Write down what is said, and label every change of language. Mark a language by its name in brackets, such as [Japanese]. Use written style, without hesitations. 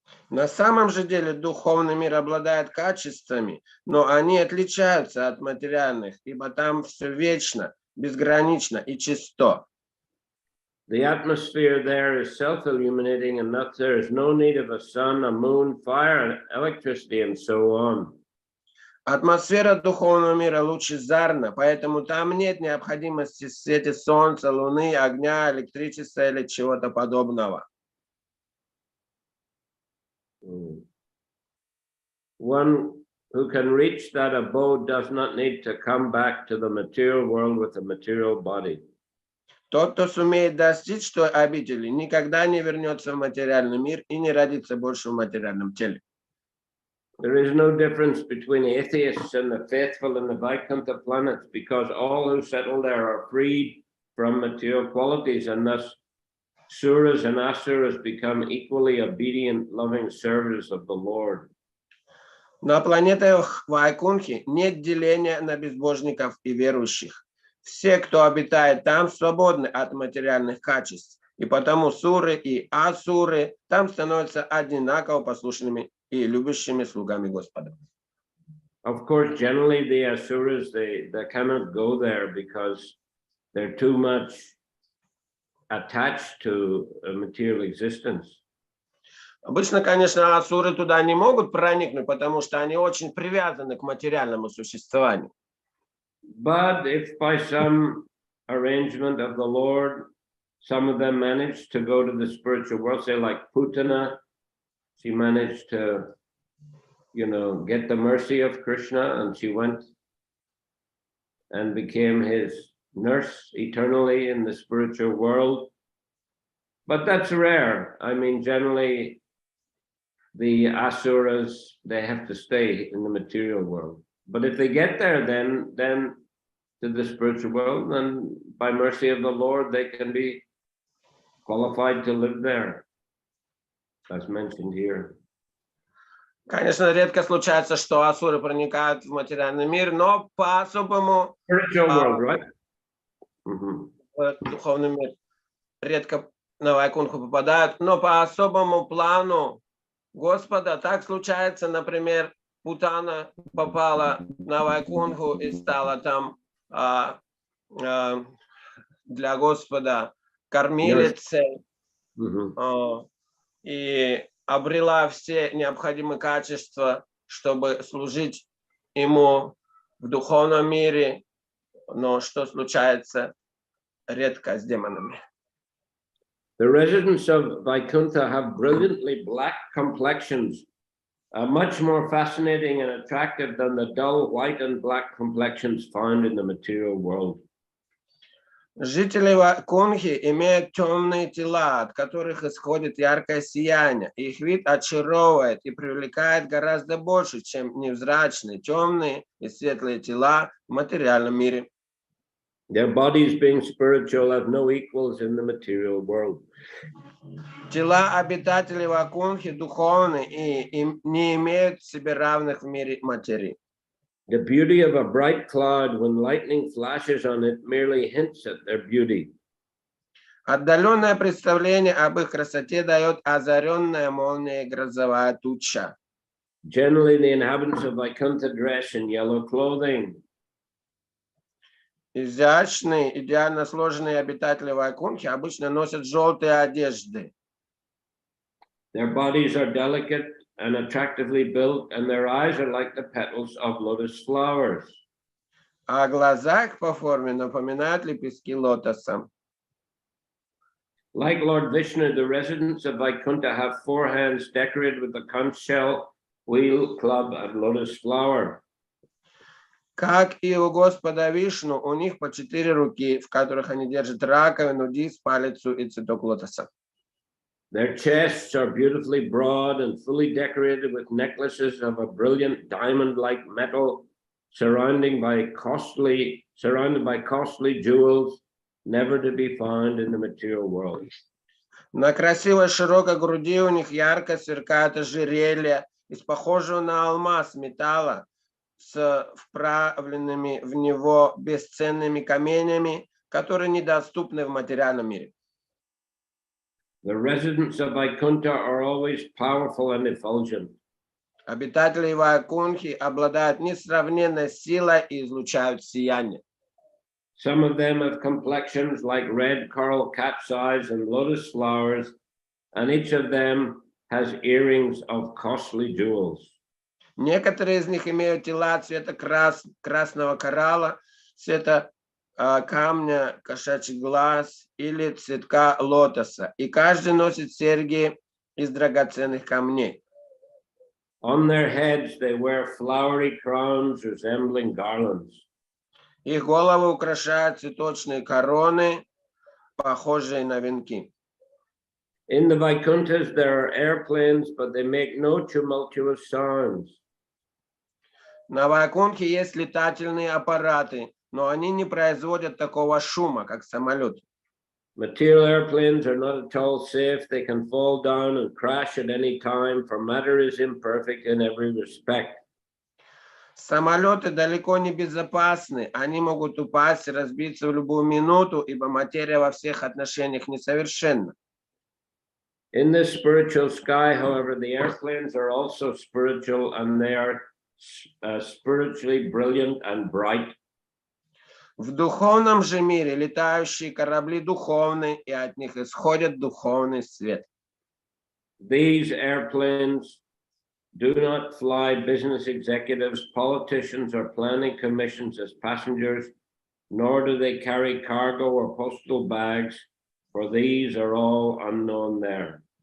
[Russian] На самом же деле духовный мир обладает качествами, но они отличаются от материальных, ибо там все вечно, безгранично и чисто. [English] The atmosphere there is self-illuminating, and thus there is no need of a sun, a moon, fire, electricity, and so on. [Russian] Атмосфера духовного мира лучезарна, поэтому там нет необходимости в свете солнца, луны, огня, электричества или чего-то подобного. [English] One who can reach that abode does not need to come back to the material world with a material body. [Russian] Тот, кто сумеет достичь той обители, никогда не вернется в материальный мир и не родится больше в материальном теле. [English] There is no difference between atheists and the faithful in the Vaikuntha planets, because all who settle there are freed from material qualities, and thus suras and asuras become equally obedient, loving servants of the Lord. [Russian] На планетах Вайкунхи нет деления на безбожников и верующих. Все, кто обитает там, свободны от материальных качеств, и потому суры и асуры там становятся одинаково послушными и любящими слугами Господа. [English] Of course, generally the asuras, they cannot go there because they're too much attached to a material existence. [Russian] Обычно, конечно, асуры туда не могут проникнуть, потому что они очень привязаны к материальному существованию. [English] But if by some arrangement of the Lord, some of them managed to go to the spiritual world, say like Putana, she managed to, get the mercy of Krishna, and she went and became his nurse eternally in the spiritual world. But that's rare. I mean, generally, the asuras, they have to stay in the material world. But if they get there, then to the spiritual world, then by mercy of the Lord, they can be qualified to live there, as mentioned here. [Russian] Конечно, редко случается, что асуры проникают в материальный мир, но по-особому [English] Spiritual world, right? [Russian] в духовный мир редко на Вайкунху попадают, но по особому плану Господа так случается, например, Путана попала на Вайкунху и стала там для Господа кормилицей, и обрела все необходимые качества, чтобы служить ему в духовном мире, но что случается редко с демонами. [English] The residents of Vaikuntha have brilliantly black complexions, much more fascinating and attractive than the dull white and black complexions found in the material world. [Russian] Жители Вайкунхи имеют темные тела, от которых исходит яркое сияние. Их вид очаровывает и привлекает гораздо больше, чем невзрачные, темные и светлые тела в материальном мире. [English] Their bodies, being spiritual, have no equals in the material world. [Russian] Тела обитателей Вайкунхи духовны и не имеют себе равных в мире материи. [English] The beauty of a bright cloud, when lightning flashes on it, merely hints at their beauty. [Russian] Отдаленное представление об их красоте дает озаренная молнией грозовая туча. [English] Generally, the inhabitants of Vaikuntha dress in yellow clothing. [Russian] Изящные, идеально сложенные обитатели Вайкунхи обычно носят желтые одежды. [English] Their bodies are delicate and attractively built, and their eyes are like the petals of lotus flowers. [Russian] А глаза их по форме напоминают лепестки лотоса. [English] Like Lord Vishnu, the residents of Vaikuntha have 4 hands decorated with the conch shell, wheel, club, and lotus flower. [Russian] Как и у Господа Вишну, у них по 4 руки, в которых они держат раковину, диск, палицу и цветок лотоса. [English] Their chests are beautifully broad and fully decorated with necklaces of a brilliant diamond-like metal, surrounded by costly jewels, never to be found in the material world. [Russian] На красивой широкой груди у них ярко сверкают ожерелья из похожего на алмаз металла с вправленными в него бесценными камнями, которые недоступны в материальном мире. [English] The residents of Vaikuntha are always powerful and effulgent. [Russian] Обитатели Вайкунхи обладают несравненной силой и излучают сияние. [English] Some of them have complexions like red coral cat's eyes and lotus flowers, and each of them has earrings of costly jewels. [Russian] Некоторые из них имеют тела цвета красного коралла, цвета камня, кошачий глаз или цветка лотоса. И каждый носит серьги из драгоценных камней. [English] On their heads they wear flowery crowns resembling garlands. [Russian] Их головы украшают цветочные короны, похожие на венки. [English] In the Vaikunthas there are airplanes, but they make no tumultuous sounds. [Russian] На Вайкунтхе есть летательные аппараты, но они не производят такого шума, как самолеты. [English] Material airplanes are not at all safe. They can fall down and crash at any time, for matter is imperfect in every respect. [Russian] Самолеты далеко не безопасны, они могут упасть и разбиться в любую минуту, ибо материя во всех отношениях несовершенна. [English] In this spiritual sky, however, the airplanes are also spiritual, and they are spiritually brilliant and bright. [Russian] В духовном же мире летающие корабли духовны, и от них исходит духовный свет. [English] These airplanes do not fly business executives, politicians, or planning commissions as passengers, nor do they carry cargo or postal bags, for these are all unknown there.